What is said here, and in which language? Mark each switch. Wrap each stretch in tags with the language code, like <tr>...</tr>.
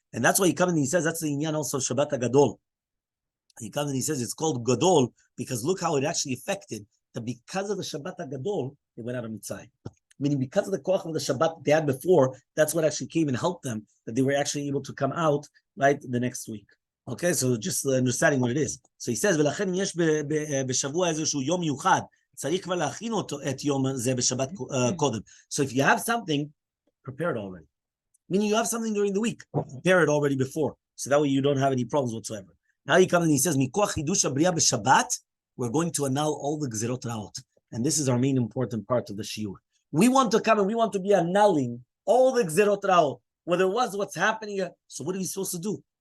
<en>And that's why he comes and he says, that's the inyan also of Shabbat HaGadol. He comes and he says, it's called Gadol, because look how it actually affected, that because of the Shabbat HaGadol, they went out of Mitzrayim. Meaning because of the koach of the Shabbat they had before, that's what actually came and helped them, that they were actually able to come out, right, the next week. Okay, so just understanding what it is. So he says,</en> <he>ולכן יש בשבוע איזשהו יום מיוחד, צריך כבר להכין אותו את יום זה בשבת קודם.</he> <en>So if you have something, prepare it already. Meaning you have something during the week, prepare it already before. So that way you don't have any problems whatsoever. Now he comes and he says,</en> <he>מכוח חידוש הבריאה בשבת,</he> <en>we're going to annul all the gzerot raot. And this is our main important part of the shiur. We want to come and we want to be annulling all the gzerot raot, whether it was what's happening. So what are we supposed to do?</en>